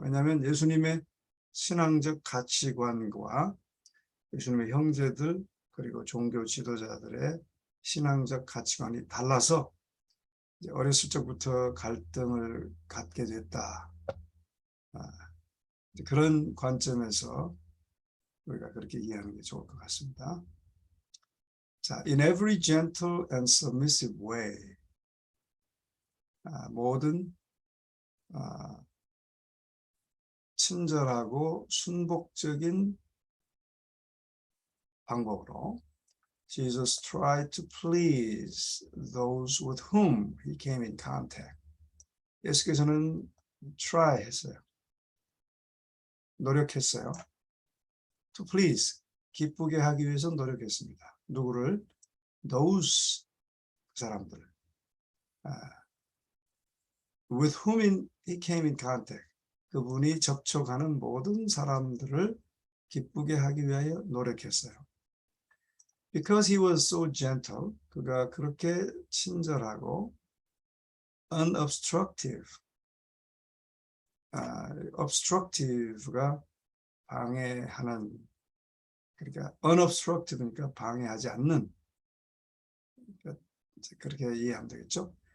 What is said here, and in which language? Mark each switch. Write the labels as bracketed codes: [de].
[ko] 왜냐하면 예수님의 신앙적 가치관과 예수님의 형제들 그리고 종교 지도자들의 신앙적 가치관이 달라서 어렸을 적부터 갈등을 갖게 됐다. 그런 관점에서 우리가 그렇게 이해하는 게 좋을 것 같습니다. [en] 자, in every gentle and submissive way, [ko] 모든 친절하고 순복적인 방법으로 [en] Jesus tried to please those with whom he came in contact. [ko] 예수께서는 try 했어요. 노력했어요. [en] To please, [ko] 기쁘게 하기 위해서 노력했습니다. 누구를? Those, 그 사람들. [en] With whom he came in contact. [ko] 그분이 접촉하는 모든 사람들을 기쁘게 하기 위하여 노력했어요. [en] Because he was so gentle, [ko] 그가 그렇게 친절하고 unobstructive, obstructive가 방해하는, 그러니까 unobstructive니까 방해하지 않는, 그렇게 이해하면 되겠죠.